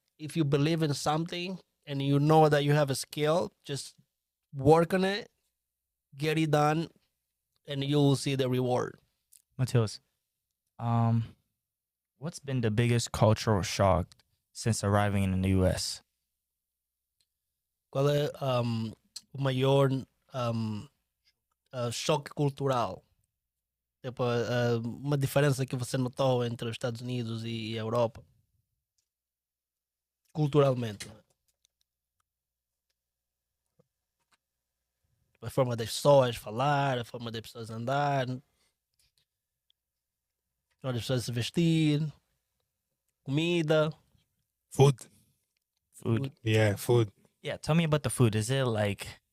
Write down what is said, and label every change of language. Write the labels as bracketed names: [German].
[English] If you believe in something and you know that you have a skill, just work on it, get it done, and you will see the reward. Mateus, what's been the biggest cultural shock since arriving in the U.S.? [Portuguese] Qual é o maior choque cultural? Tipo, uma diferença que você notou entre os Estados Unidos e a Europa? Culturalmente. A forma das pessoas falar, a forma das pessoas andar, a forma das pessoas se vestir, comida. [English] Food. Food. Yeah, food. Yeah, tell me about the food. Is it like